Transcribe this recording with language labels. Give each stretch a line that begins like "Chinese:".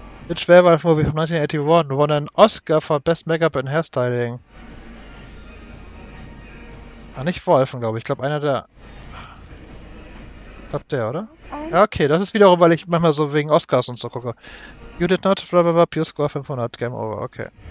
English: Which Werewolf movie from 1981 won an Oscar for Best Make-up and Hairstyling?
German: Ah, nicht Wolfen, glaube ich. Ich glaube, einer der... Ich glaube, der, oder? Ja, okay, das ist wiederum, weil ich manchmal so wegen Oscars und so gucke.
English: You did not, blablabla, Pure Score 500, Game Over, okay.